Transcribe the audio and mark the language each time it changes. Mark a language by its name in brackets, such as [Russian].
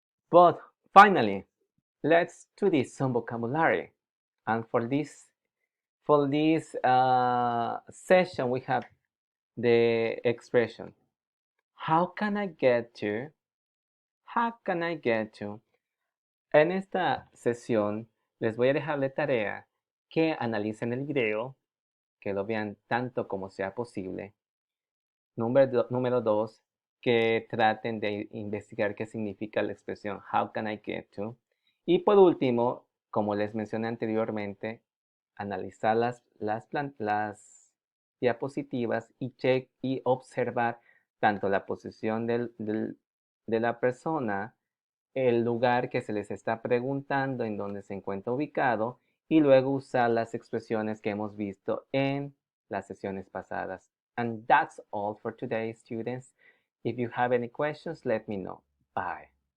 [English] But finally, let's study some vocabulary. And for this session, we have the expression, how can I get to? How can I get to? [Spanish] En esta sesión les voy a dejar de tarea que analicen el video, que lo vean tanto como sea posible. Número 2, que traten de investigar qué significa la expresión [English] how can I get to. [Spanish] Y por último, como les mencioné anteriormente, analizar las diapositivas y observar tanto la posición de la persona, el lugar que se les está preguntando en donde se encuentra ubicado, y luego usar las expresiones que hemos visto en las sesiones pasadas. [English] And that's all for today, students. If you have any questions, let me know. Bye.